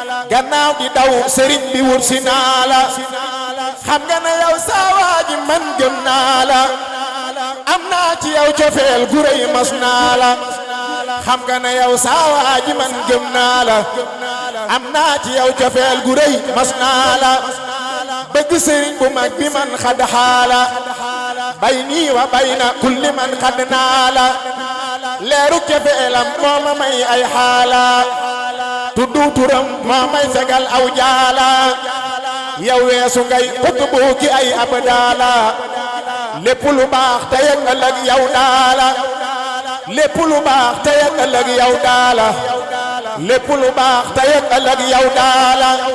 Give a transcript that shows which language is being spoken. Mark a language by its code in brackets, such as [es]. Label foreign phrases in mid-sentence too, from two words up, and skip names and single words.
[wo] gannaaw di daw sëriñ bi wut si naa la. Xam nga ne yow saa waa ji man gëm naa la. Am naa ci yow cofeel gu rëy mas naa la. Xam nga ne yow saa waa ji man gëm naa la. Am naa ci yow cofeel gu rëy mas naa la. Bëgg sëriñ bu mag bi man xad xaala. [ar] بيني وبين كل من قد نال. [wo] Leeru cofeelam moo ma may ay xaala. Tuddu turam moo may fegal aw jaala. Yow weesu ngay xutbu ki ay abdaala. Lépp lu baax tey ak ëllëg yow daala. Lépp lu baax tey ak ëllëg yow daala. Lépp lu baax tey ak ëllëg yow daala.